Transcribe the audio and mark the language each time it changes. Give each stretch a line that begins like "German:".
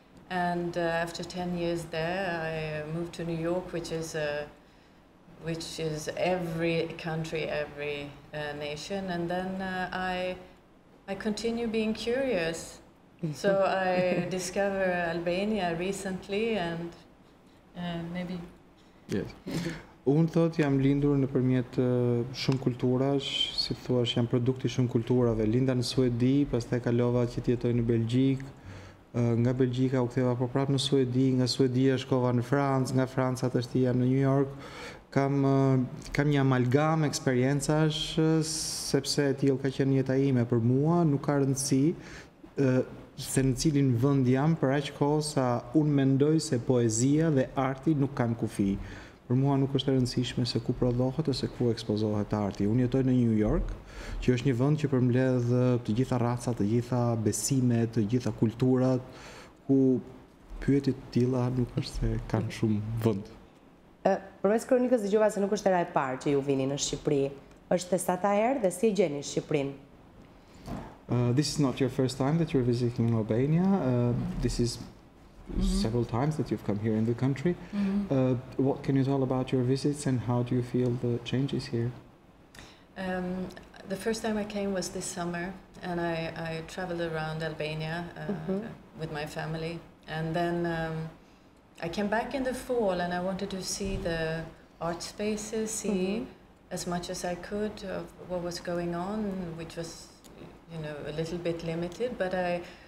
English: And after 10 years there, I moved to New York, which is every country, every nation, and then I continue being curious. So I discovered Albania recently, and maybe. Yes.
Albanian: Unë thot jam lindur nëpërmjet shumë kulturash, si thuash jam produkti shumë kulturave. Linda në Suedi, pastaj kalova që të jetoj në Belgjik. Nga Belgjika u ktheva po prapë në Suedi, nga Suedia shkova në Francë, nga Franca tash jam në New York. Kam një amalgam eksperiencash, sepse e tillë ka qenë jeta ime. Për mua nuk ka rëndësi se në cilin vend jam për aq kohë sa unë mendoj se poezia dhe arti nuk kanë kufi. Për mua nuk është e rëndësishme se ku prodhohet ose ku ekspozohet arti. Unë jetoj në New York, që është një vend që përmbledh të gjitha racat, të gjitha besimet, të gjitha kulturat, ku pyetje të tilla nuk është se kanë shumë vend. Përmes kronikës dëgjova se nuk është hera e parë që ju vini në Shqipëri. Është e sata herë dhe si e gjeni Shqipërinë?
English: This is not your first time that you're visiting Albania. This is several times that you've come here in the country. What can you tell about your visits and how do you feel the changes here? The first time I came was this summer, and I traveled around Albania with my family, and then I came back in the fall, and I wanted to see the art spaces, see as much as I could of what was going on, which was, you know, a little bit limited, but I